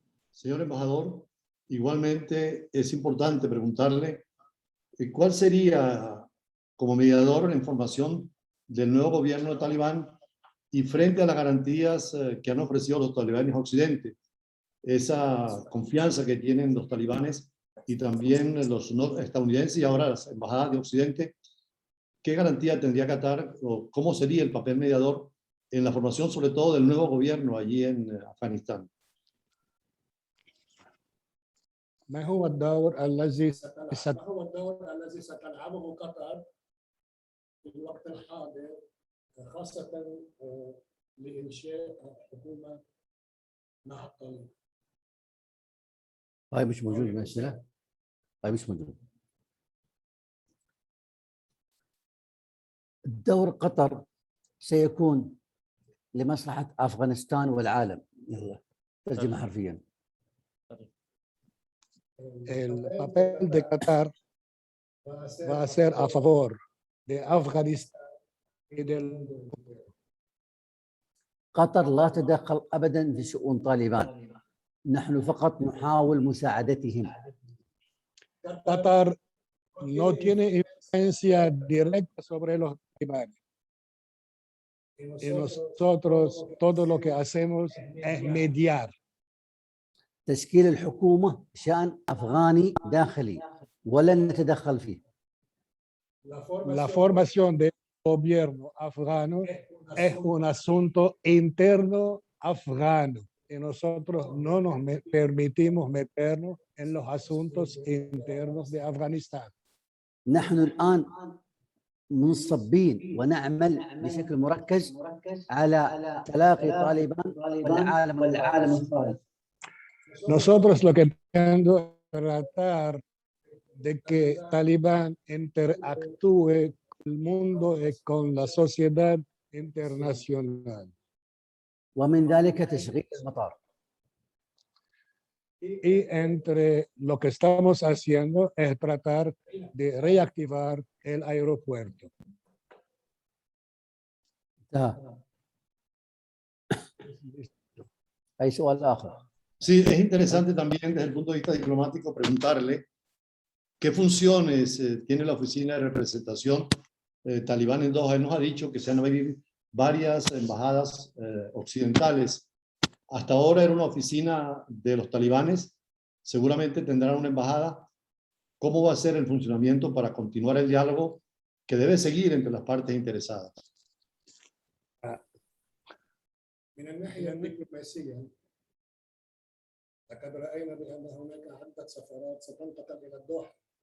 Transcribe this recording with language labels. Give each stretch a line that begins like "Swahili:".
Spanish: Señor embajador, igualmente es importante preguntarle cuál sería, como mediador, la información del nuevo gobierno talibán y frente a las garantías que han ofrecido los talibanes a Occidente, esa confianza que tienen los talibanes y también los estadounidenses y ahora las embajadas de Occidente, ¿qué garantía tendría Qatar o cómo sería el papel mediador en la formación, sobre todo del nuevo gobierno allí en Afganistán?
Arabic: ما هو الدور الذي ما هو الدور الذي ستلعبه قطر في الوقت الحاضر خاصة لإنشاء حكومة مع الطريق؟ هاي مش موجود بالأسئلة. هاي مش موجود. دور قطر سيكون لمصلحة أفغانستان والعالم. يلا ترجمة حرفيا.
Spanish: El papel de Qatar va a ser a favor de Afganistán y del
Arabic: قطر لا تدخل أبدا في شؤون طالبان. نحن فقط نحاول مساعدتهم.
Spanish: Qatar no tiene influencia directa sobre los talibanes. Y nosotros todo lo que hacemos es mediar.
Arabic: تشكيل الحكومة شأن أفغاني داخلي ولن نتدخل فيه.
Spanish: La formación del gobierno afgano es un asunto interno afgano y nosotros no nos permitimos meternos en los asuntos internos de Afganistán.
Arabic: نحن الآن منصبين ونعمل بشكل مركز على تلاقي طالبان والعالم الخارجي.
Spanish: Nosotros lo que tenemos es tratar de que Talibán interactúe con el mundo y con la sociedad internacional.
Arabic: ومن ذلك تشغيل المطار.
Spanish: Y entre lo que estamos haciendo es tratar de reactivar el aeropuerto.
Arabic: أي سؤال آخر؟
Spanish: Sí, es interesante también desde el punto de vista diplomático preguntarle qué funciones tiene la oficina de representación talibán en Doha. Él nos ha dicho que se van a abrir varias embajadas occidentales. Hasta ahora era una oficina de los talibanes, seguramente tendrán una embajada. ¿Cómo va a ser el funcionamiento para continuar el diálogo que debe seguir entre las partes interesadas?
Arabic: من الناحية الدبلوماسية لقد رأينا بأن هناك عدة سفارات ستنتقل إلى الدوحة.